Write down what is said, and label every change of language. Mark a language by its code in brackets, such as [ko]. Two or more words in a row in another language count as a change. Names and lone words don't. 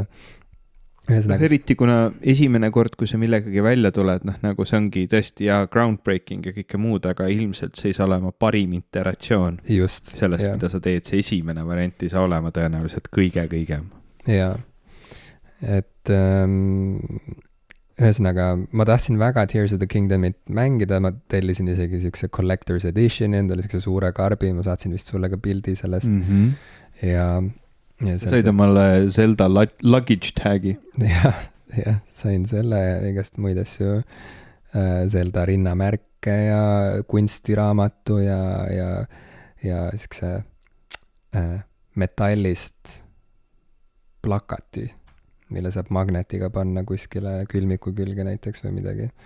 [et] Eriti kuna esimene kord, kui sa millegagi välja tuled, nagu see ongi tõesti groundbreaking ja kõike muud, aga ilmselt see ei saa olema parim iteratsioon sellest, mida sa teed. See esimene variant ei saa olema tõenäoliselt kõige-kõigem. Jaa, et ühesõnaga, ma tahtsin väga Tears of the Kingdomit mängida, ma tellisin isegi siukse [en] collector's edition, [et] endale siukse suure karbi, ma saatsin vist sulle ka pildi sellest ja said omale Zelda [en] luggage tagi. [et] Jah, sain selle ja igast muid asju, Zelda rinnamärke ja kunstiraamatu ja siukse metallist plakati, mille saab magnetiga panna kuskile külmiku külge näiteks või midagi.